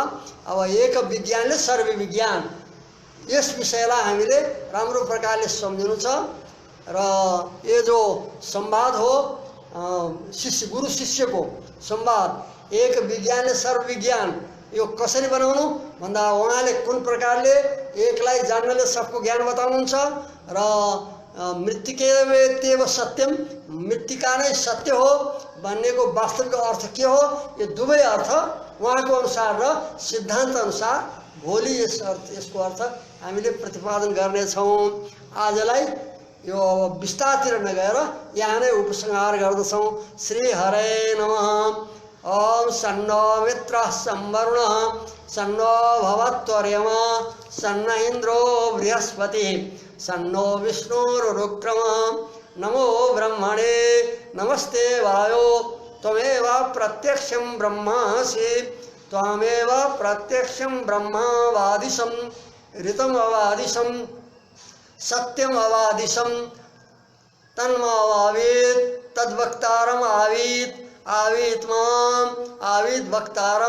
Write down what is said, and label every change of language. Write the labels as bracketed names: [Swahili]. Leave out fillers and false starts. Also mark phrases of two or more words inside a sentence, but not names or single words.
[Nepali] अब एक विज्ञानले सर्व विज्ञान यस विषयलाई हामीले राम्रो प्रकारले सम्झिनु छ र यो जो संवाद हो गुरु शिष्यको संवाद एक विज्ञानले सर्व विज्ञान यो कसरी बनाउनु भन्दा उहाँले कुन प्रकारले एकलाई जान्नले सबको ज्ञान बताउनुहुन्छ र [Sanskrit] मृत्तिकेव सत्यम [Nepali] मृत्तिका नै सत्य हो भन्नेको वास्तविक अर्थ के हो, यो दुवै अर्थ उहाँको अनुसार र सिद्धान्त अनुसार भोलि यसको अर्थ हामीले प्रतिपादन गर्नेछौँ। आजलाई यो विस्तारतिर नगएर यहाँ नै उपसंहार गर्दछौँ। [Sanskrit] श्री हरे नमः। ओम सन्नो मित्रः संवरुणः सन्नो भवत्वर्यमा सन्न इन्द्रो बृहस्पतिः सन्नो विष्णुरुक्रमः। नमो ब्रह्मणे नमस्ते वायो त्वमेव प्रत्यक्षं ब्रह्मासि त्वमेव प्रत्यक्षं ब्रह्मवादिशं ऋतमवादिशं सत्यमवादिशं तन्मावावीत् तद्वक्तारम् आवीत् आवीत् माम् आवीत् वक्तारम्।